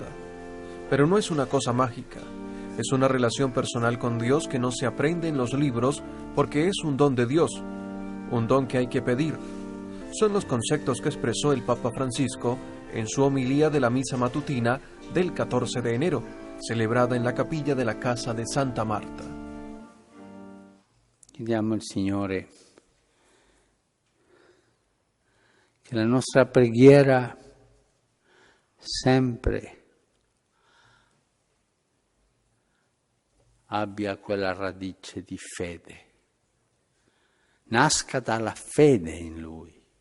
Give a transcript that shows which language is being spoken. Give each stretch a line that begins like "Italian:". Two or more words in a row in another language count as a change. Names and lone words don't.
Spanish: Pero no es una cosa mágica, es una relación personal con Dios que no se aprende en los libros porque es un don de Dios, un don que hay que pedir. Son los conceptos que expresó el Papa Francisco en su homilía de la misa matutina del 14 de enero, celebrada en la capilla de la Casa de Santa Marta.
Italian: Chiediamo al Signore che la nostra preghiera sempre abbia quella radice di fede, nasca dalla fede in Lui.